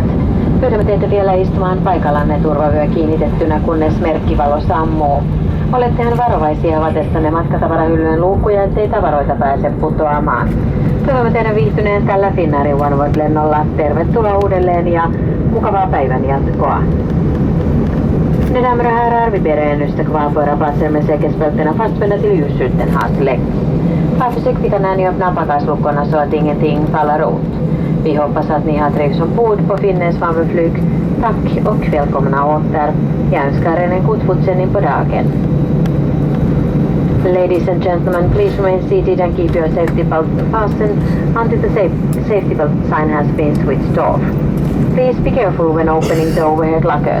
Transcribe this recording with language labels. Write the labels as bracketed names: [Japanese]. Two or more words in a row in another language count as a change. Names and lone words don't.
[Finnish] Pyydämme teitä vielä istumaan paikallanne turvavyö kiinnitettynä, kunnes merkkivalo sammuu. Olettehan varovaisia avatestanne matkatavarahyllyjen luukkuja, ettei tavaroita pääse putoamaan. Toivomme teidän viihtyneen tällä Finnairin OneWorld-lennolla. Tervetuloa uudelleen ja mukavaa päivän jatkoa. [Swedish] Mina damer och herrar, vi ber er nu stå kvar på era platser med säkerhetsbältena fastspända till ljusskylten har släckts. Var försiktiga när ni öppnar bagageluckorna så att ingenting faller ut. Vi hoppas att ni har trivts ombord på Finnair svanselflyg. Tack och välkomna åter. Jag önskar er en god fortsättning på dagen. [English] Ladies and gentlemen, please remain seated and keep your safety belt fastened until the safety belt sign has been switched off. Please be careful when opening the overhead lockers.